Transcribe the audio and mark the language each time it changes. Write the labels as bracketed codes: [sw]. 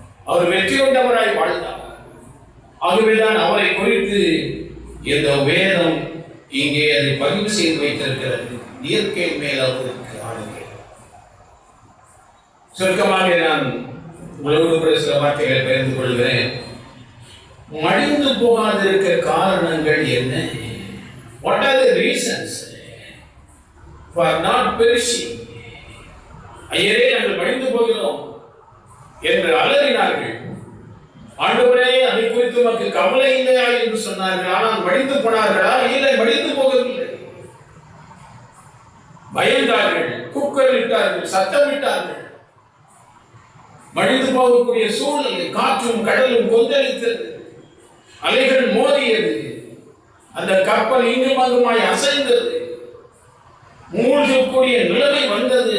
[ta] அவர் வெற்றி கொண்டவராய் வாழ்ந்தார். ஆகவேதான் அவரை குறித்து இந்த வேதம் இங்கே அதை பதிவு செய்து வைத்திருக்கிறது. இயற்கை மேல் அவருக்கு ஆளுகை. சுருக்கமாக நான் உங்களோடு சில வார்த்தைகளை பகிர்ந்து கொள்கிறேன். மடிந்து போகாதிருக்க காரணங்கள் என்ன? [en] What are the reasons for not perishing? [ta] ஐயரே, நாங்கள் மடிந்து போகிறோம் என்று அலறினார்கள். ஆண்டவரே, அதை குறித்து உமக்கு கவலை இல்லையா என்று சொன்னார்கள். ஆனால் மடிந்து போனார்களா? இல்லை, மடிந்து போகவில்லை. பயந்தார்கள், கூக்குரலிட்டார்கள், சத்தமிட்டார்கள். மடிந்து போகக்கூடிய சூழ்நிலை, காற்றும் கடலும் கொந்தளித்தது, அலைகள் மோதியது, அந்த கப்பல் இங்கும் அங்குமாய் அசைந்தது, மூழ்கக்கூடிய நிலைமை வந்தது.